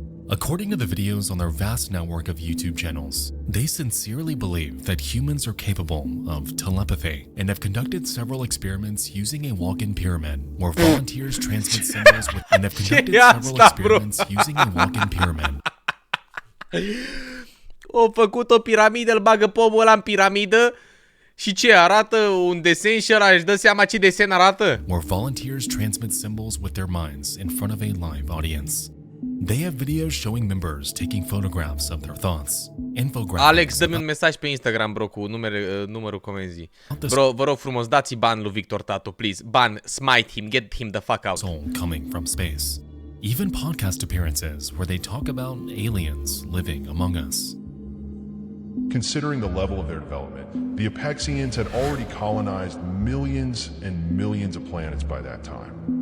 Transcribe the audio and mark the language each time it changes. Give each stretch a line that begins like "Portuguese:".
English: According to the videos on their vast network of YouTube channels, they sincerely believe that humans are capable of telepathy and have conducted several experiments using a walk-in pyramid where volunteers transmit symbols with, and have conducted several experiments using a walk-in pyramid.
Romanian: O făcut o piramidă, îl bagă pomul ăla în piramidă și ce, arată un desen și ăla își dă seama ce desen arată?
English: Where volunteers transmit symbols with their minds in front of a live audience. They have videos showing members taking photographs of their thoughts.
Romanian: Alex, dă-mi un mesaj pe Instagram, bro, cu numărul comenzii. Bro, vă rog frumos, dați-i ban lui Victor Tato, please.
English: Ban, smite him, get him the fuck out. Soul coming from space. Even podcast appearances where they talk about aliens living among us. Considering the level of their development, the Apexians had already colonized millions and millions of planets by that time.